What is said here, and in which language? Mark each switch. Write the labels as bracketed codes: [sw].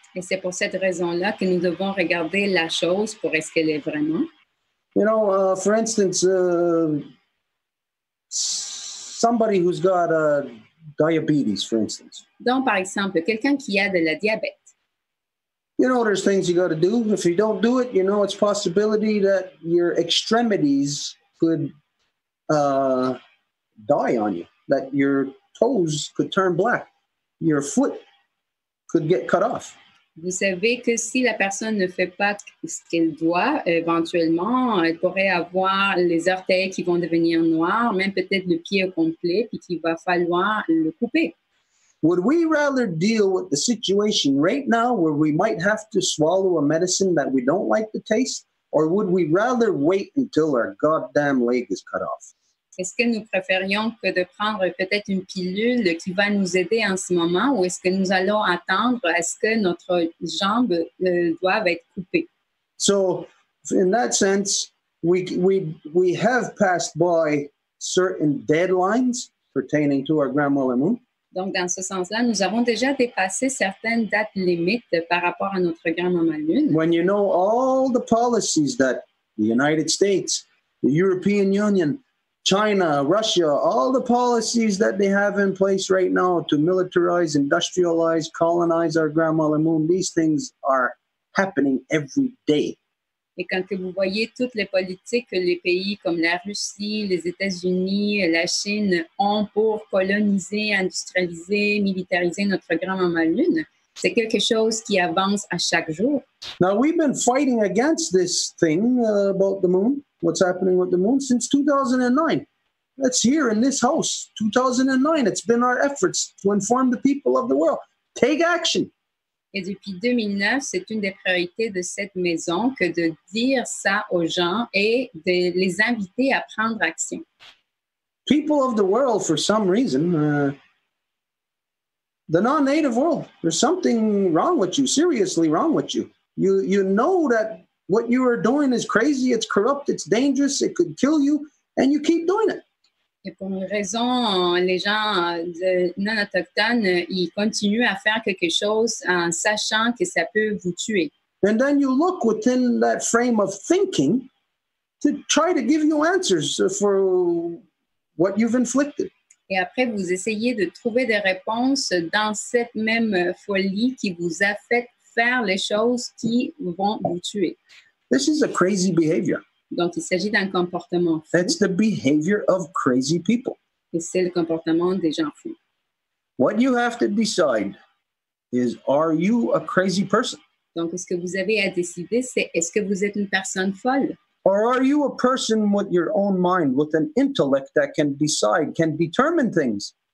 [fr] Et c'est pour cette raison-là que nous devons regarder la chose pour ce qu'elle est vraiment. [en] You know, for instance, somebody who's got diabetes, for instance. [fr] Donc, par exemple, quelqu'un qui a de la diabète. [en] You know, there's things you got to do. If you don't do it, you know, it's possibility that your extremities could die on you, that your toes could turn black, your foot could get cut off. [fr] Vous savez que si la personne ne fait pas ce qu'elle doit, éventuellement, elle pourrait avoir les orteils qui vont devenir noirs, même peut-être le pied au complet, puis qu'il va falloir le couper. [en] Would we rather deal with the situation right now where we might have to swallow a medicine that we don't like the taste, or would we rather wait until our goddamn leg is cut off? [fr] Est-ce que nous préférions que de prendre peut-être une pilule qui va nous aider en ce moment, ou est-ce que nous allons attendre à ce que notre jambe doive être coupée? [en] So, in that sense, we have passed by certain deadlines pertaining to our grandmother moon. [fr] Donc, dans ce sens-là, nous avons déjà dépassé certaines dates limites par rapport à notre grand-maman lune. [en] When you know all the policies that the United States, the European Union, China, Russia, all the policies that they have in place right now to militarize, industrialize, colonize our grandmother moon, these things are happening every day. [fr] Et quand que vous voyez toutes les politiques que les pays comme la Russie, les États-Unis, la Chine ont pour coloniser, industrialiser, militariser notre grand-maman lune, c'est quelque chose qui avance à chaque jour. [en] Now, we've been fighting against this thing about the moon, what's happening with the moon, since 2009. That's here in this house, 2009. It's been our efforts to inform the people of the world. Take action. [fr] Et depuis 2009, c'est une des priorités de cette maison que de dire ça aux gens et de les inviter à prendre action. [en] People of the world, for some reason, the non-native world, there's something wrong with you, seriously wrong with you. You know that what you are doing is crazy, it's corrupt, it's dangerous, it could kill you, and you keep doing it. [fr] Et pour une raison, les gens non autochtones, ils continuent à faire quelque chose en sachant que ça peut vous tuer. [en] And then you look within that frame of thinking to try to give you answers for what you've inflicted. [fr] Et après, vous essayez de trouver des réponses dans cette même folie qui vous a fait faire les choses qui vont vous tuer. [en] This is a crazy behavior. [fr] Donc, il s'agit d'un comportement fou. [en] That's the behavior of crazy people. [fr] Et c'est le comportement des gens fous. [en] What you have to decide is, are you a crazy person? [fr] Donc, ce que vous avez à décider, c'est est-ce que vous êtes une personne folle? [en] Or are you a person with your own mind, with an intellect that can decide, can determine things?